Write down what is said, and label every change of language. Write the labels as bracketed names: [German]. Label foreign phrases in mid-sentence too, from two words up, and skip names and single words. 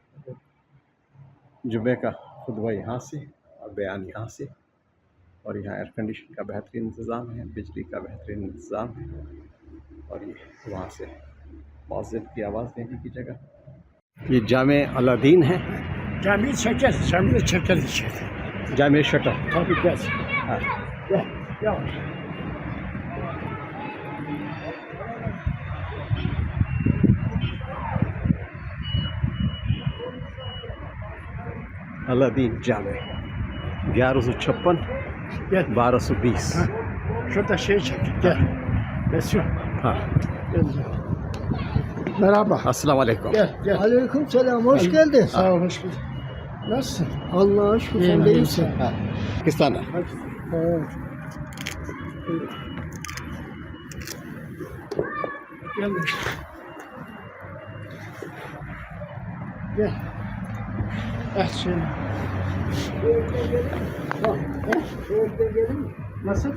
[Hindi] जुमे का खुतबा यहाँ से और बयान यहाँ से, और यहाँ [English] air condition [Hindi] का बेहतरीन इंतज़ाम है, बिजली का बेहतरीन इंतज़ाम है और ये वहाँ से मौज़िन की आवाज़ देने की जगह। ये जामे अलादीन है, [Turkish] Cami çeker içeri. [Hindi] जामे शटर। [Turkish] Tabii gel. [Hindi] हाँ, [Turkish] Gel. Yavaş. [Hindi] अलादीन जामे 1156 [Turkish] Gel. [Hindi] 1220। [Turkish] Şurada şey çek. Gel. Mesut. [Hindi] हाँ, [Turkish] Gel. Merhaba. [Hindi] अस्सलाम वालेकुम। [Turkish] Gel. Aleyküm selam, hoş geldin. Sağ ol, hoş bulduk. Nasılsın? Allah'a şükür, sen İyiyim, de iyiyim. iyisin. [Hindi] हाँ, पाकिस्तान है। [Turkish] Hadi. Evet. Gel. Gel. Şöyle. Nasıl?